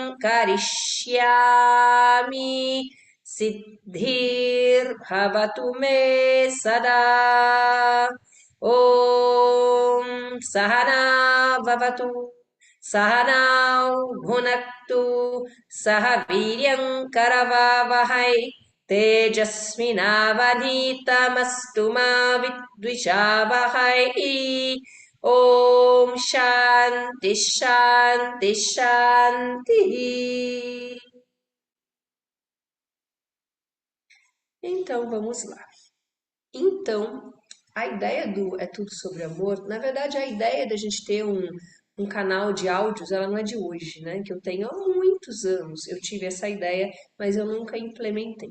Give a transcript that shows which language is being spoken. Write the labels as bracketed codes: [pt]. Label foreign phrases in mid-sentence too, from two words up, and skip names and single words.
[sa] करिष्यामि सिद्धिर्भवतु मे सदा ॐ सहना भवतु सहनौ भुनक्तु सह वीर्यं करवावहै तेजस्विनावधीतमस्तु मा विद्विषावहै ॐ शान्ति शान्ति शान्तिः. [pt] Então vamos lá. Então, a ideia do É Tudo Sobre Amor, na verdade, a ideia da gente ter um canal de áudios, ela não é de hoje, né? Que eu tenho há muitos anos. Eu tive essa ideia, mas eu nunca implementei.